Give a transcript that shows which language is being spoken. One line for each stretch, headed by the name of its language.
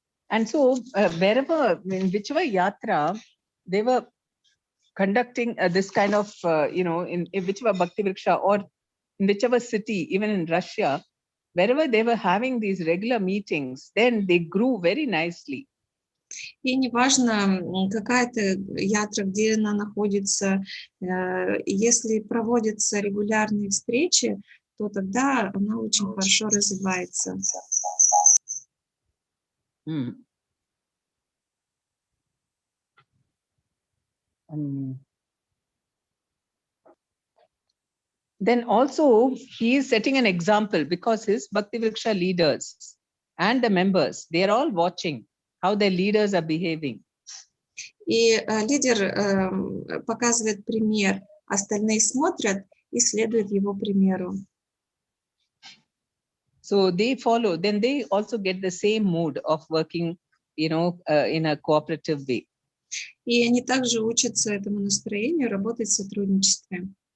English: And so wherever, in whichever yatra they were conducting this kind of, in whichever Bhakti Vriksha or in whichever city, even in Russia, wherever they were having these regular meetings, then they grew very nicely.
Russian: И неважно, какая-то ятра, где она находится, если проводятся регулярные встречи, то тогда она очень хорошо развивается.
English: Then also he is setting an example, because his Bhakti Vriksha leaders and the members, they are all watching how their leaders are behaving.
Russian: И лидер показывает пример, остальные смотрят и следуют его примеру.
English: So they follow, then they also get the same mood of working, in a cooperative way.
Russian: И они также учатся этому настроению, работать в сотрудничестве.